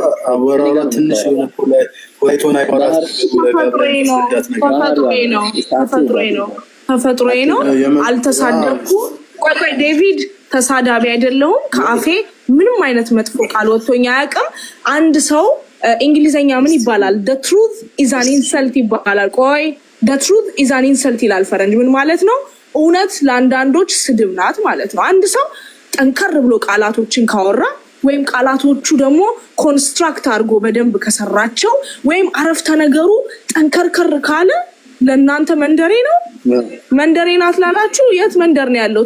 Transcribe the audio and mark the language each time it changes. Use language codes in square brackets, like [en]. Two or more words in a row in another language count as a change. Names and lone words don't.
[am] አወራው ትንሽ የሆነ ፖለቲካውን አይቆራጥ ተፈጥሮዬ ነው። አልተሳደብኩ። ቆይ ዴቪድ ተሳዳቢ አይደለሁም። ከአፌ ምንም አይነት መጥፎ ቃል ወጥቶኝ አያውቅም። አንድ ሰው እንግሊዘኛ ምን ይባላል? [en] the truth is an insult [am] ይባላል። ቆይ [en] the truth is an insult [am] ይላል ፈረንጅ። ምን ማለት ነው? እውነት ለአንዳንዶች ስድብ ናት ማለት ነው። አንድ ሰው ጠንከር ብሎ ቃላቶችን ካወራ ወይም ቃላቶቹ ደግሞ ኮንስትራክት አድርጎ በደንብ ከሰራቸው ወይም አረፍተ ነገሩ ጠንከርከር ካለ ለእናንተ መንደሬ ነው። መንደሬ ናት ላላችሁ የት መንደር ነው ያለው?